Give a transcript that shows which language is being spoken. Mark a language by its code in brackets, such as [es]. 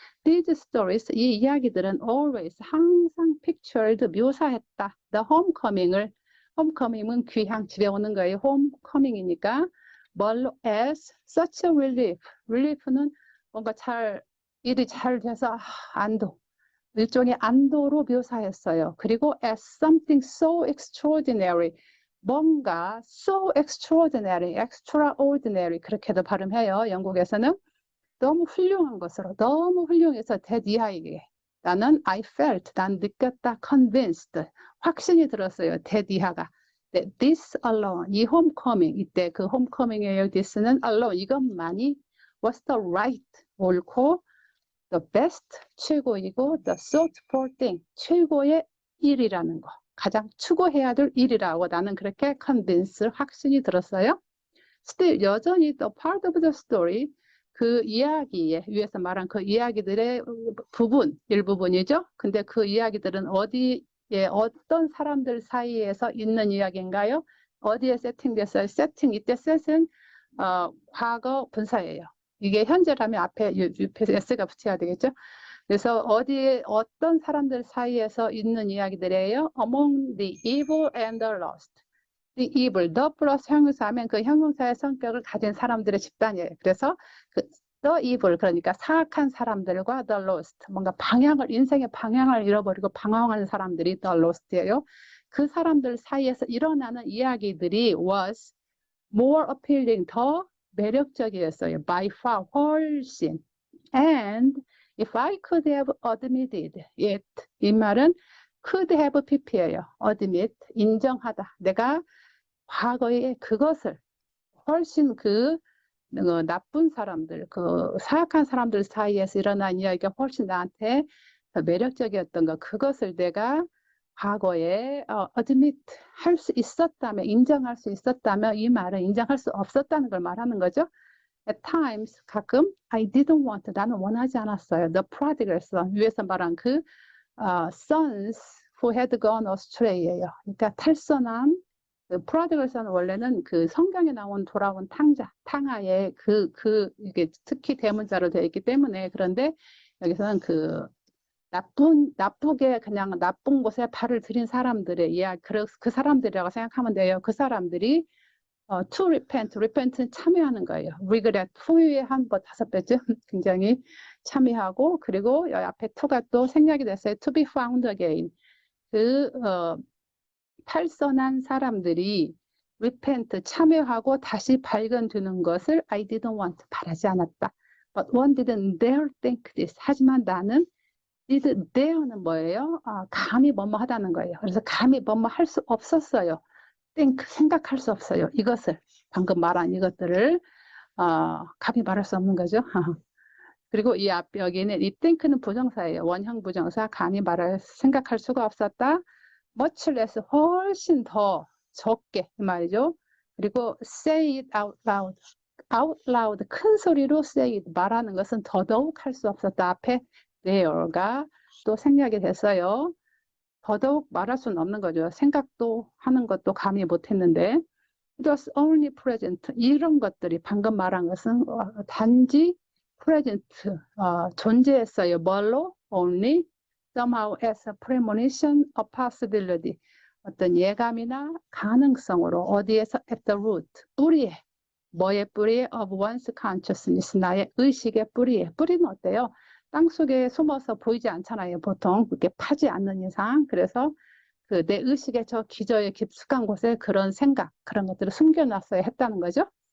[en] These stories, [ko] 이 이야기들은 always, 항상 pictured, 묘사했다. The homecoming을, homecoming은 귀향, 집에 오는 거예요. homecoming이니까 뭘로? [en] as such a relief. [ko] relief는 뭔가 일이 잘 돼서 안도. 일종의 안도로 묘사했어요. [en] 그리고 as something so extraordinary. [ko] 뭔가 so extraordinary, extraordinary 그렇게도 발음해요. 영국에서는 너무 훌륭한 것으로 너무 훌륭해서 대디하에게 나는 [en] I felt, [ko] 난 느꼈다, convinced, 확신이 들었어요. 대디하가 [en] this alone, [ko] 이 homecoming, 이때 그 homecoming이에요. [en] this는 alone, 이것만이 was the right, 옳고 the best, 최고이고 the sought for thing, [ko] 최고의 일이라는 거. 가장 추구해야 될 일이라고 나는 그렇게 convince, 확신이 들었어요. Still, 여전히 [en] the part of the story, [ko] 그 이야기에, 위에서 말한 그 이야기들의 부분, 일부분이죠. 근데 그 이야기들은 어디에, 어떤 사람들 사이에서 있는 이야기인가요? 어디에 세팅됐어요? 세팅, 이때 set은 과거 분사예요. 이게 현재라면 앞에 s가 붙여야 되겠죠. 그래서 어디에 어떤 사람들 사이에서 있는 이야기들이에요. [en] Among the evil and the lost. [ko] The evil, the 플러스 형용사하면 그 형용사의 성격을 가진 사람들의 집단이에요. 그래서 그 the evil, 그러니까 사악한 사람들과 the lost, 뭔가 인생의 방향을 잃어버리고 방황하는 사람들이 the lost예요. 그 사람들 사이에서 일어나는 이야기들이 [en] was more appealing, [ko] 더 매력적이었어요. [en] by far, 훨씬. And if I could have admitted it, [ko] 이 말은 [en] could have pp예요. [ko] admit, 인정하다. 내가 과거에 그것을 훨씬 나쁜 사람들, 그 사악한 사람들 사이에서 일어난 이야기가 훨씬 나한테 더 매력적이었던 거, 그것을 내가 과거에 admit 할 수 있었다면, 인정할 수 있었다면 이 말은 인정할 수 없었다는 걸 말하는 거죠. [en] At times, 가끔 I didn't want, [ko] 나는 원하지 않았어요. [en] The prodigal son, [ko] 위에서 말한 그 [en] sons who had gone astray예요. [ko] 그러니까 탈선한 그 prodigal son 원래는 그 성경에 나온 돌아온 탕자의 이게 특히 대문자로 되어 있기 때문에 그런데 여기서는 그 나쁘게 그냥 나쁜 곳에 발을 들인 사람들의 이야기, 그 사람들이라고 생각하면 돼요. 그 사람들이 to repent는 참여하는 거예요. regret, 후회의 한번 5배쯤 굉장히 참여하고 그리고 여기 앞에 to가 또 생략이 됐어요. [en] to be found again. [ko] 탈선한 사람들이 repent, 참여하고 다시 발견되는 것을 [en] I didn't want, [ko] 바라지 않았다. [en] But one didn't dare think this. [ko] 하지만 나는 did dare는 뭐예요? 감히 뭐뭐 하다는 거예요. 그래서 감히 뭐뭐 할 수 없었어요. think, 생각할 수 없어요. 이것을, 방금 말한 이것들을 감히 말할 수 없는 거죠. 그리고 이 앞 여기는 이 think는 부정사예요. 원형 부정사, 감히 생각할 수가 없었다. much less, 훨씬 더 적게 이 말이죠. [en] 그리고 say it out loud. [ko] out loud, 큰 소리로 say it, 말하는 것은 더더욱 할 수 없었다. 앞에 there가 또 생략이 됐어요. 더더욱 말할 수는 없는 거죠. 생각도 하는 것도 감히 못했는데 [en] it was only present. [ko] 이런 것들이 방금 말한 것은 단지 present, 존재했어요. 뭘로? [en] only, somehow as a premonition, a possibility. [ko] 어떤 예감이나 가능성으로 어디에서 [en] at the root, [ko] 뿌리에, 뭐의 뿌리에? [en] of one's consciousness, [ko] 나의 의식의 뿌리에. 뿌리는 어때요? 땅속에 숨어서 보이지 않잖아요. 보통 그렇게 파지 않는 이상. 그래서 내 의식의 저 기저의 깊숙한 곳에 그런 생각, 그런 것들을 숨겨놨어야 했다는 거죠.